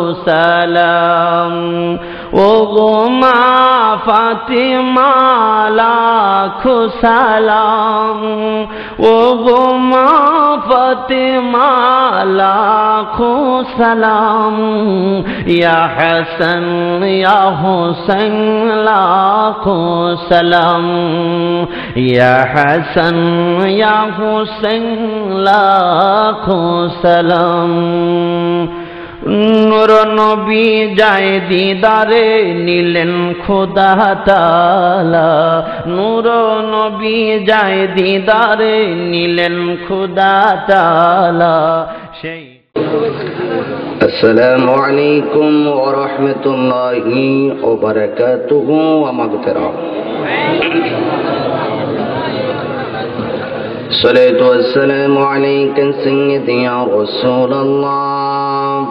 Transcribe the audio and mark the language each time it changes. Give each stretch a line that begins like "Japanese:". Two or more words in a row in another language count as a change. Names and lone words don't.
Urdu: سلام، وہ گما فاطمہ لاکھوں سلام، وہ گما فاطمہ لاکھوں سلام، یا حسن یا حسین لاکھوں سلام، یا حسن یا حسین لاکھوں سلام.
Bangla: নূর নবী যায় দিদারে নিলেন খোদা তাআলা, নূর নবী যায় দিদারে নিলেন খোদা তাআলা. সেই
Arabic: السلام عليكم ورحمة الله وبركاته ومغفرته. الصلاة والسلام عليك سيدي يا رسول الله،